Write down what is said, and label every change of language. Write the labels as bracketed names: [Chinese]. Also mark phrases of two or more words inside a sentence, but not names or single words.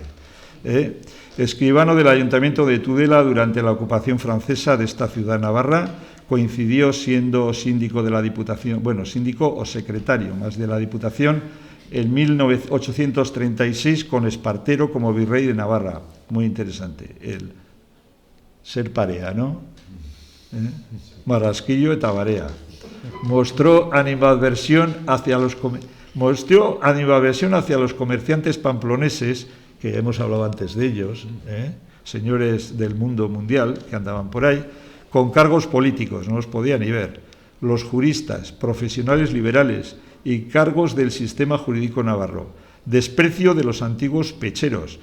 [Spanish] Escribano del Ayuntamiento de Tudela durante la ocupación francesa de esta ciudad navarra, coincidió siendo síndico de la Diputación, síndico o secretario más de la Diputación, en 1836 con Espartero como virrey de Navarra. Muy interesante, el ser parea, ¿no? [Basque] Marrasquillo eta Barea. [Spanish] Mostró animadversión hacia los comerciantes pamploneses, que hemos hablado antes de ellos, señores del mundo mundial que andaban por ahí, con cargos políticos, no los podía ni ver, los juristas, profesionales liberales y cargos del sistema jurídico navarro, desprecio de los antiguos pecheros.